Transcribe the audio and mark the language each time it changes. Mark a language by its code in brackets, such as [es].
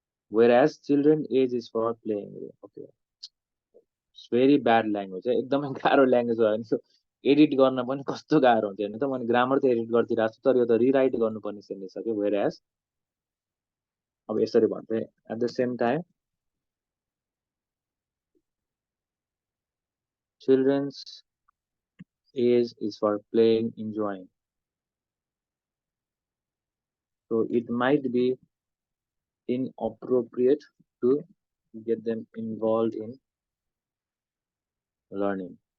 [en] Whereas children age is for playing. Okay, it's very bad language. [ne] एकदमै गाह्रो language हो भने एडिट गर्न पनि कस्तो गाह्रो हुन्छ हेर्नु त मैले ग्रामर त एडिट गरिदिरहेको छु तर यो त रिराइट गर्नुपर्ने सेन्टेन्स छ कि वेयरएज अब यसरी भन्थे [en] At the same time children's age is for playing, enjoying. So it might be inappropriate to get them involved in learning.